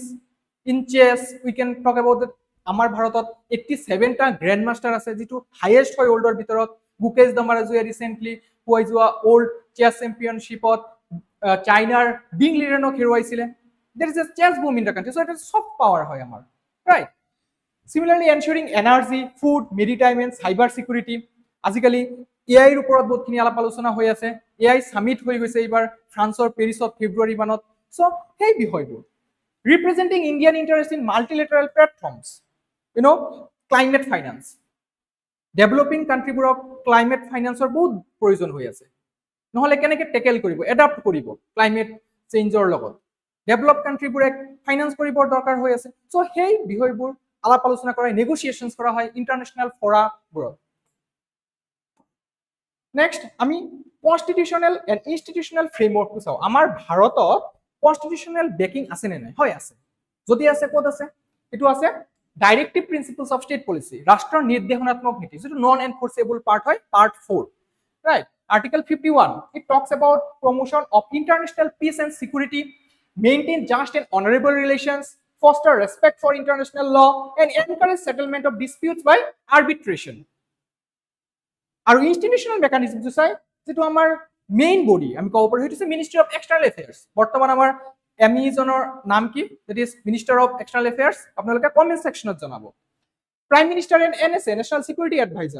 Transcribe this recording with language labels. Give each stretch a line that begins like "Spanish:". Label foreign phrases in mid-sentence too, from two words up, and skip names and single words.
English: In chess we can talk about that.
Assamese: আমাৰ ভাৰতত 87টা
English: grand master
Assamese: আছে, যিটো হাইয়েষ্ট হয় ৱৰ্ল্ডৰ ভিতৰত। গুকেশ দমাৰাজুৱে ৰিচেণ্টলি পোৱাই যোৱা
English: world chess championship
Assamese: চাইনাৰ বিং লিৰেনক হেৰুৱাইছিলে।
English: there is a chess boom in the country, so' এটা soft power
Assamese: হয় আমাৰ।
English: ৰাইট। Similarly, ensuring energy, food, maritime and cyber security.
Assamese: আজিকালি AI ৰ ওপৰত বহুতখিনি আলাপ আলোচনা হৈ আছে।
English: AI summit
Assamese: হৈ গৈছে এইবাৰ ফ্ৰান্সৰ পেৰিছত ফেব্ৰুৱাৰী মানত।
English: চ'
Assamese: সেই বিষয়বোৰ
English: representing Indian interest in multilateral platforms, climate finance. developing countries climate finance
Assamese: বহুত প্ৰয়োজন হৈ আছে, নহ'লে কেনেকৈ টেকেল কৰিব, এডাপ্ট কৰিব
English: climate change
Assamese: লগত।
English: develop countries
Assamese: ফাইনেন্স কৰিবৰ দৰকাৰ হৈ আছে। চ' সেই বিষয়বোৰ আলাপ আলোচনা কৰা হয়, নেগোচিয়েশ্যনছ কৰা হয়
English: international fora.
Assamese: নেক্সট আমি
English: constitutional and institutional framework
Assamese: চাওঁ। আমাৰ ভাৰতত
English: constitutional backing
Assamese: আছে নে নাই? হয় আছে। যদি আছে ক'ত আছে? এইটো আছে
English: directive principles of state policy,
Assamese: ৰাষ্ট্ৰৰ নিৰ্দেশনাত্মক নীতি, যিটো
English: non enforceable part
Assamese: হয়, পাৰ্ট 4।
English: Right. Article 51 it talks about promotion of international peace and security, maintain just and honourable relations, foster respect for international law and encourage settlement of disputes by arbitration.
Assamese: আৰু
English: institutional mechanism
Assamese: চাই যিটো আমাৰ
English: main body
Assamese: আমি ক'ব পাৰোঁ, সেইটো হৈছে মিনিষ্ট্ৰী অফ এক্সটাৰ্নেল এফেয়াৰ্ছ। বৰ্তমান আমাৰ এমিজনৰ নাম কি?
English: That is Minister of External Affairs.
Assamese: আপোনালোকে
English: comment section
Assamese: জনাব।
English: Prime Minister and NSA, National Security Advisor.